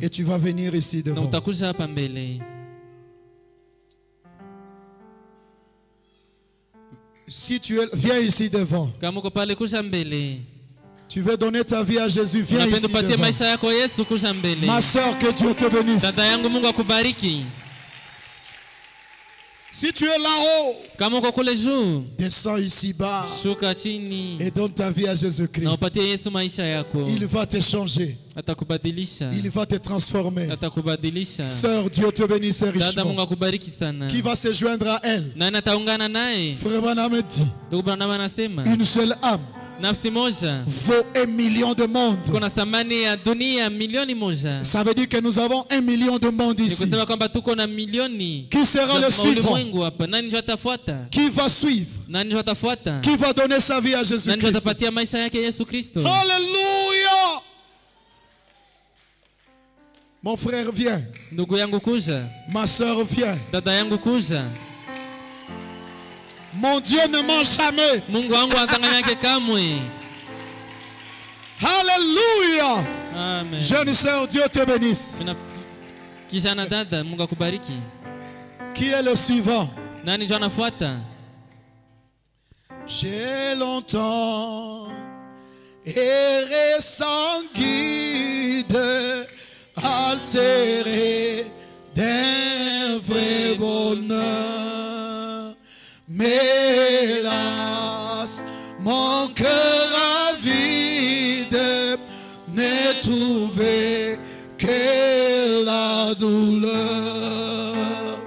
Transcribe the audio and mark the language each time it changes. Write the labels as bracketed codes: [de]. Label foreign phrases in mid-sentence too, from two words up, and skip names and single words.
[fr] et tu vas venir ici [sw] na [fr] devant. [sw] utakuja hapa mbele. [fr] Si tu es, viens ici devant. [sw] Kama uko pale, kuja mbele. [fr] Tu veux donner ta vie à Jésus, viens [sw] Unapenda [fr] ici [sw] upatie [fr] devant. [sw] maisha yako Yesu, kuja mbele. [fr] Ma soeur, que Dieu te bénisse. [sw] Dada yangu, Mungu akubariki. [fr] Si tu es là-haut, [sw] Kama uko kule juu, [fr] descends ici bas [sw] shuka chini [fr] et donne ta vie à [sw] na [fr] Jésus-Christ. [sw] upatie Yesu maisha yako. [fr] Il va te changer. [sw] Atakubadilisha, [fr] Il va te transformer. [sw] atakubadilisha. [fr] Sœur, Dieu te bénisse [sw] Dada, Mungu [fr] richement. [sw] akubariki sana. [fr] Qui va se joindre à elle? [sw] Nani ataungana naye? [fr] Frère Branham dit, [sw] Ndugu Branham anasema [fr] une seule âme [sw] nafsi moja [fr] vaut 1 million de monde. [sw] kuna thamani ya dunia milioni moja. [fr] Ça veut dire que nous avons 1 million de monde [sw] Ni [fr] ici. [sw] kusema kwamba tuko na milioni [fr] Qui sera le [sw] za [fr] suivant? [sw] ulimwengu hapa. Nani ndio atafuata? [fr] Qui va suivre? [sw] Nani ndio atafuata? [fr] Qui va donner sa vie à [sw] Nani ndio [fr] Jésus-Christ? [sw] atapatia maisha yake Yesu Kristo? [fr] Alléluia! Mon frère, viens. [sw] Ndugu yangu kuja, [fr] Ma soeur, viens. [sw] dada yangu kuja. [fr] Mon Dieu ne ment jamais. [sw] Mungu wangu anatanganya yake kamwe. [fr] Alléluia! [sw] Amen. [fr] Jeune sœur, Dieu te bénisse. [sw] Kijana dada, Mungu akubariki. [fr] Qui est le suivant? [sw] Nani ndio anafuata? [fr] J'ai longtemps erré sans guide, altéré d'un vrai bonheur. Mais hélas, mon cœur avide n'est trouvé que la douleur.